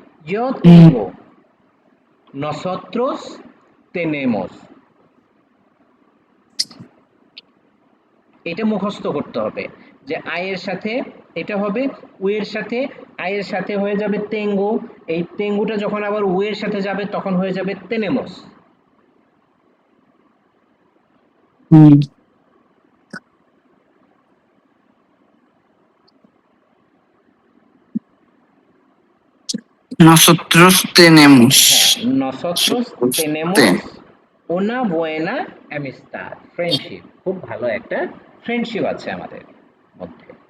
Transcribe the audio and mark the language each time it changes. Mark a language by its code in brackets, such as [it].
[es] yo tengo, nosotros tenemos, [bn] এটা মুখস্থ করতে হবে যে আই এর সাথে এটা হবে, উ এর সাথে, আই এর সাথে হয়ে যাবে তেঙ্গো, এই তেঙ্গুটা যখন আবার উ এর সাথে যাবে তখন হয়ে যাবে তেনেমোস। [es] হুম, nosotros tenemos হ্যাঁ, nosotros nosotros tenemos una buena amistad, [bn] friendship, খুব ভালো একটা ফ্রেন্ডশিপ আছে আমাদের মধ্যে।